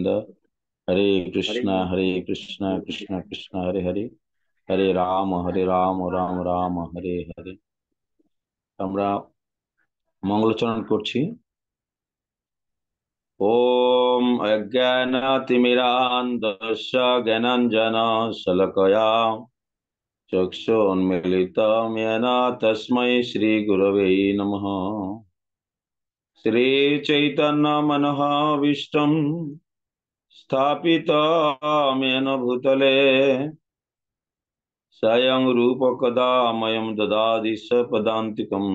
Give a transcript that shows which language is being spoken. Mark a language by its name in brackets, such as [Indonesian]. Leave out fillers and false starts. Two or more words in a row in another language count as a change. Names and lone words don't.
[Sanskrit] হরে কৃষ্ণ কৃষ্ণ কৃষ্ণ হরে হরে, হরে রাম রাম রাম হরে হরে। [Bangla] আমরা মঙ্গলাচরণ করছি। [Sanskrit] ওম অজ্ঞানতিমিরান্ধস্য জ্ঞানাঞ্জন শলাকয়া चक्षुन्मीलितं येन तस्मै श्रीगुरवे नमः। श्रीचैतन्यमनोभीष्टं स्थापितं येन भूतले स्वयं रूपकदा मह्यं ददाति सपदान्तिकम्।